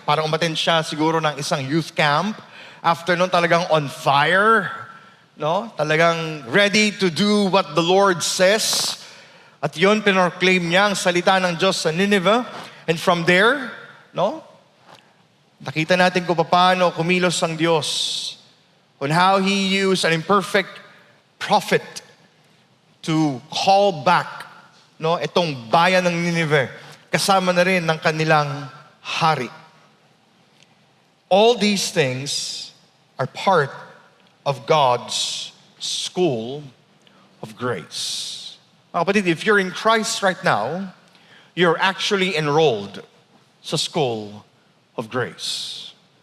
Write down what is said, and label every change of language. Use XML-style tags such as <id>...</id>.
<tl>Parang umattend siya siguro ng isang youth camp.</tl> <en>After</en> <tl>nun talagang</tl> <en>on fire. No? Talagang ready to do what the Lord says.</en> <tl>At yun, pinoclaim niya ang salita ng Diyos sa Nineveh.</tl> <en>And from there, no?</en> <tl>Nakita natin kung paano kumilos ang Diyos.</tl> <en>On how He used an imperfect prophet to call back, no,</en> <tl>itong bayan ng Nineveh. Kasama na rin ng kanilang hari.</tl> <en>All these things are part of God's school of grace.</en> <tl>Mga kapatid,</tl> <en>if you're in Christ right now, you're actually enrolled sa school of grace.</en>